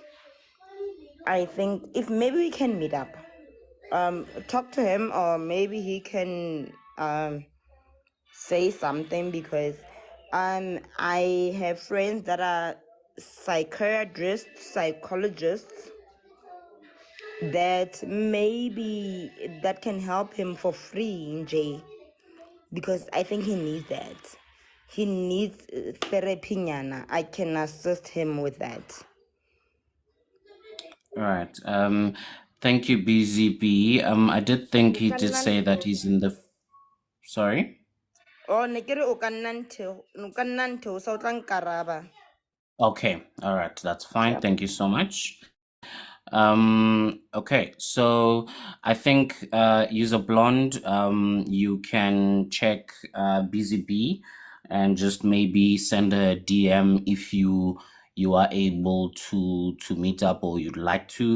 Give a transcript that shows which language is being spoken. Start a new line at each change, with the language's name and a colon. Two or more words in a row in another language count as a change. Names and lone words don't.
English: I think if maybe we can meet up, talk to him, or maybe he can say something, because I have friends that are psychiatrists, psychologists, that maybe that can help him for free in J, because I think he needs that. he needs therapy nyana, I can assist him with that. All right. Thank you, BZB. I did think he did say that he's in the. Sorry.
Northern Sotho: Oh, ne ke re o ka nna nthe o sa o tla nkaraba.
English: Okay. All right. That's fine. Sure. Thank you so much. Okay, so I think user blonde, you can check Busy Bee and just maybe send a DM if you are able to meet up or you'd like to.